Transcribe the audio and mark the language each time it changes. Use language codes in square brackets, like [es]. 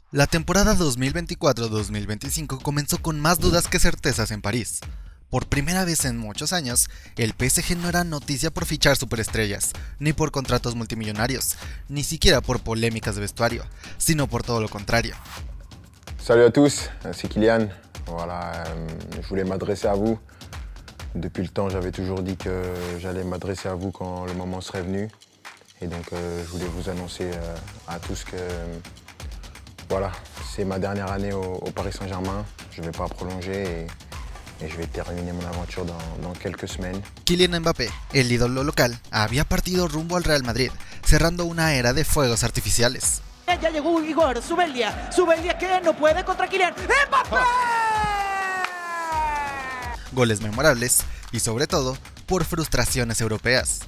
[es] La temporada 2024-2025 comenzó con más dudas que certezas en París. Por primera vez en muchos años, el PSG no era noticia por fichar superestrellas, ni por contratos multimillonarios, ni siquiera por polémicas de vestuario, sino por todo lo contrario. [fr] Salut à tous, c'est Kylian. Voilà, je voulais m'adresser à vous. Depuis le temps, j'avais toujours dit que j'allais m'adresser à vous quand le moment serait venu. Et donc, je voulais vous annoncer à tous que voilà, c'est ma dernière année au Paris Saint-Germain. Je ne vais pas prolonger et je vais terminer mon aventure dans quelques semaines. [es] Kylian Mbappé, el ídolo local, había partido rumbo al Real Madrid, cerrando una era de fuegos artificiales. Ya llegó Igor Zubeldia que no puede contra Kylian ¡Mbappé! Goles memorables y sobre todo por frustraciones europeas.